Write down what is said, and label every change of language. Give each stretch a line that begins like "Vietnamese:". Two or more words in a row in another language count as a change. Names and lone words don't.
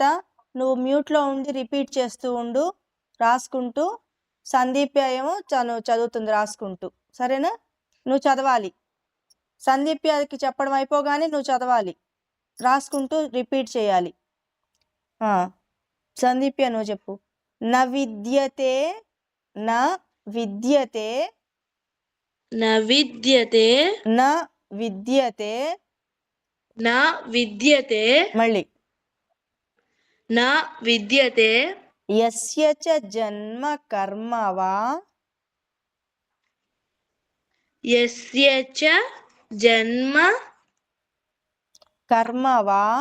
Telugu: నువ్వు మ్యూట్లో ఉండి రిపీట్ చేస్తూ ఉండు, రాసుకుంటూ. సందీప్య ఏమో చదువుతుంది రాసుకుంటూ. సరేనా? నువ్వు చదవాలి. సందీప్యకి చెప్పడం అయిపోగానే నువ్వు చదవాలి, రాసుకుంటూ రిపీట్ చేయాలి. సందీప్య నువ్వు చెప్పు.
Sanskrit: న విద్యతే న విద్యతే న విద్యతే న విద్యతే న విద్యతే
Telugu: మళ్ళీ
Sanskrit: న విద్యతే యస్య చ జన్మ కర్మ వా యస్య చ జన్మ కర్మ వా